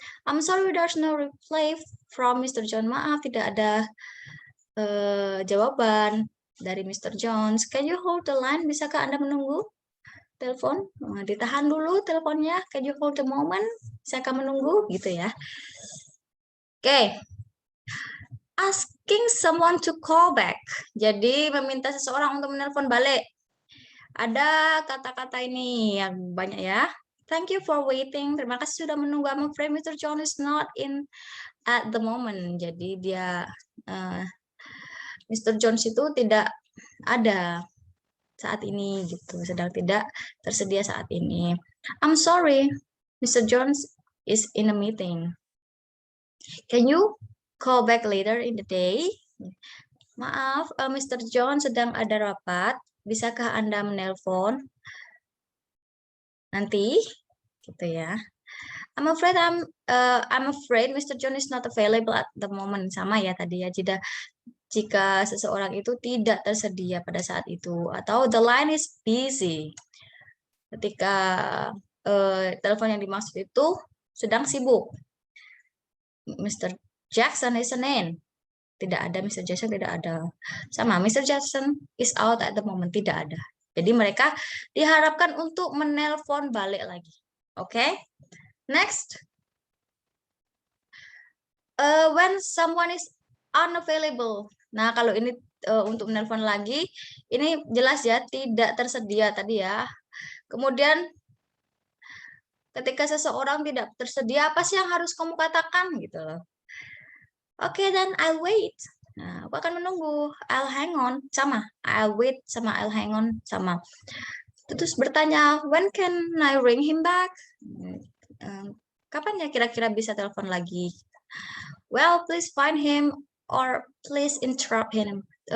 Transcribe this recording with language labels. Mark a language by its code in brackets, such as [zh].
[en] I'm sorry there's no reply from Mr. John. [id] Maaf tidak ada jawaban dari Mr. Jones. [en] Can you hold the line? [id] Bisakah Anda menunggu telepon? Ditahan dulu teleponnya. [en] Can you hold the moment? [id] Bisakah menunggu gitu ya. Oke. [en] Asking someone to call back. [id] Jadi meminta seseorang untuk menelpon balik. Ada kata-kata ini yang banyak ya. [en] Thank you for waiting. [id] Terima kasih sudah menunggu. [en] I'm afraid Mr. John is not in at the moment. [id] Jadi dia Mr. Jones itu tidak ada saat ini gitu, sedang tidak tersedia saat ini. [en] I'm sorry, Mr. Jones is in a meeting. Can you call back later in the day? [id] Maaf, Mr. John sedang ada rapat. Bisakah Anda menelpon nanti? Gitu ya. [en] I'm afraid Mr. John is not available at the moment. [id] Sama ya tadi ya. Jika seseorang itu tidak tersedia pada saat itu atau [en] the line is busy. [id] Ketika telepon yang dimaksud itu sedang sibuk. Mr. Jackson [en] is in. [id] Tidak ada Mr. Jackson, tidak ada. Sama Mr. Jackson [en] is out at the moment, [id] tidak ada. Jadi mereka diharapkan untuk menelpon balik lagi. Oke? Next. [en] When someone is unavailable. [id] Nah, kalau ini untuk menelpon lagi, ini jelas ya tidak tersedia tadi ya. Kemudian ketika seseorang tidak tersedia, apa sih yang harus kamu katakan gitu loh. Oke, [en] then I'll wait. [id] Nah, aku akan menunggu. [en] I'll hang on. [id] Sama. [en] I'll wait sama I'll hang on. [id] Sama. Terus bertanya, [en] when can I ring him back? [id] Kapan ya kira-kira bisa telepon lagi? [en] Well, please find him or please interrupt him.